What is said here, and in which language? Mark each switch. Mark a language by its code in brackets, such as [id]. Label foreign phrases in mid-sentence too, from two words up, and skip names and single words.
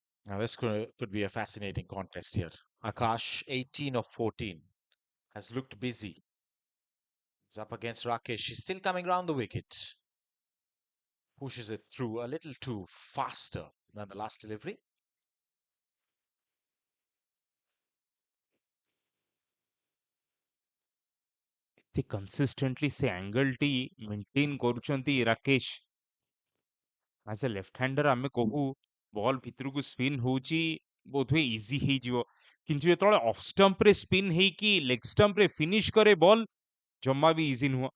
[en] Now this could be a fascinating contest here. Akash, 18 of 14, has looked busy. He's up against Rakesh. She's still coming round the wicket. Pushes it through a little too faster than the last delivery. [or] ଏତେ କନସିଷ୍ଟେଣ୍ଟଲି ସେ ଆଙ୍ଗଲଟି ମେଣ୍ଟେନ୍ କରୁଛନ୍ତି ରାକେଶ। ଆଜ୍ ଏ [en] left hander [or] ଆମେ କହୁ ବଲ୍ ଭିତରକୁ ସ୍ପିନ୍ ହଉଛି ବୋଧହୁଏ ଇଜି ହେଇଯିବ, କିନ୍ତୁ ଯେତେବେଳେ [en] off stump [or] ସ୍ପିନ୍ ହେଇକି [en] leg stump finish [or] କରେ ବଲ୍, ଜମା ବି ଇଜି ନୁହଁ।